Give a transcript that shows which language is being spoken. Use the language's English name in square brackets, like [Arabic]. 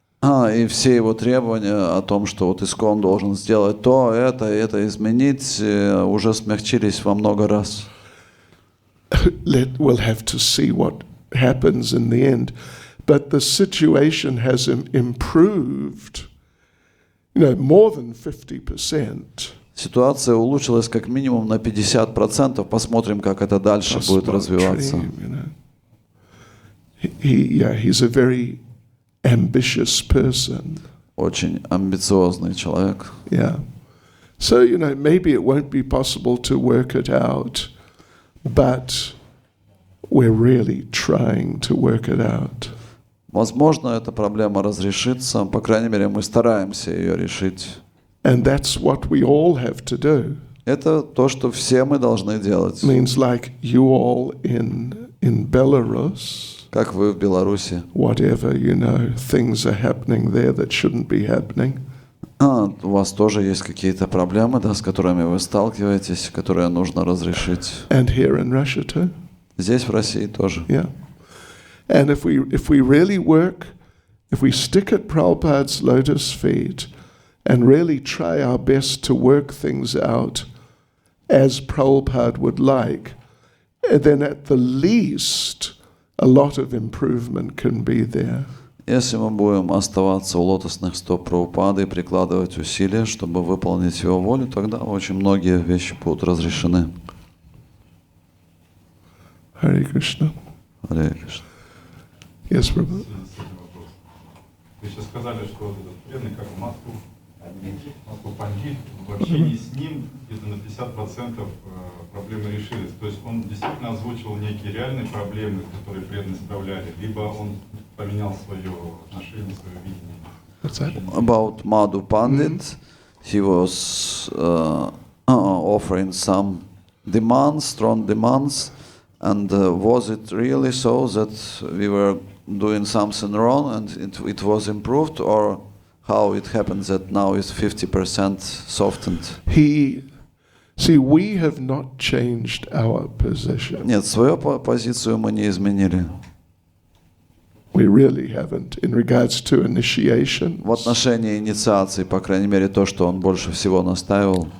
[Russian] И все его требования о том, что вот ISKCON должен сделать то, это изменить, уже смягчились во много раз. [English] We'll have to see what happens in the end. But the situation has improved, more than 50%. [Russian] Ситуация улучшилась как минимум на 50%. Посмотрим, как это дальше будет развиваться. [English] He's a very ambitious person. [Russian] Очень амбициозный человек. [English] Yeah. So, maybe it won't be possible to work it out, but we're really trying to work it out. [Russian] Возможно, эта проблема разрешится. По крайней мере, мы стараемся ее решить. [English] And that's what we all have to do. [Russian] Это то, что все мы должны делать. [English] Means like you all in Belarus. [Russian] Как вы в Беларуси. [English] Whatever, things are happening there that shouldn't be happening. [Russian] У вас тоже есть какие-то проблемы, да, с которыми вы сталкиваетесь, которые нужно разрешить. [English] And here in Russia too. [Russian] Здесь, в России, тоже. [English] Yeah. And if we really work, if we stick at Prabhupada's lotus feet and really try our best to work things out as Prabhupada would like, then at the least a lot of improvement can be there. [Russian] Если мы будем оставаться у лотосных стоп Прабхупады и прикладывать усилия, чтобы выполнить его волю, тогда очень многие вещи будут разрешены. [English] Hare Krishna. [Russian] Харе Кришна. [English] Yes, Prabhu. [Russian] Вы сейчас сказали, что вот этот преданный, как Матху Пандит, в общении с ним где-то на 50% проблемы решились. То есть он действительно озвучивал некие реальные проблемы, которые преданные справляли, либо он поменял свое отношение, свое видение. [English] What's that? About Madhu Pandit, he was offering some demands, strong demands, and was it really so that we were doing something wrong and it was improved, or how it happens that now it's 50% softened? We have not changed our position. [Russian] Нет, свою позицию мы не изменили. [English] We really haven't in regards to initiation. [Russian] В отношении инициации, по крайней мере, то, что он больше всего настаивал.